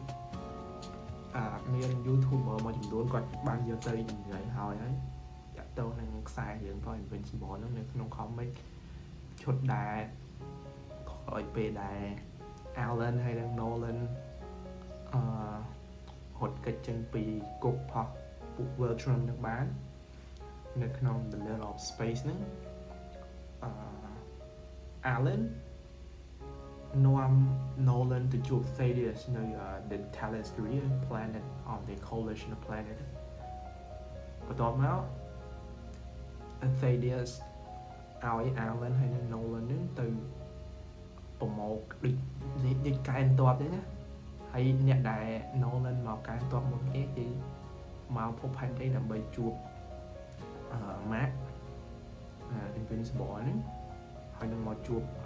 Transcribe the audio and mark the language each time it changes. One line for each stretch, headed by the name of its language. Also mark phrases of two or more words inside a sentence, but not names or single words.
Khmer: មាន YouTuber មួយចំនួនគាត់បានយកទៅនិយាយហើយតាក់ទងនឹងខ្សែរឿងរបស់ Invincible ហ្នឹងនៅក្នុង comic ឈុតដែលក្រោយពេលដែល Alan ហើយនិង Nolan ហត់កិច្ចចេញពីគុកផោះពួក Voltron នឹងបាននៅក្នុង The Middle of Space ហ្នឹង Alan នាំ Nolan ទៅជួប Thaddeus នៅ The Telestria
English: planet on the coalition of
Khmer: planet បន្ទាប់មក Thaddeus ឲ្យ Alan ហើយនិង Nolan ហ្នឹងទៅប្រមូលដូចកែនតបទេណាហើយអ្នកដែល Nolan មកកែនតបមុនគេគឺមកភពផែនដីដើម្បីជួបMark Invincible ហ្នឹងហើយនឹងមកជួប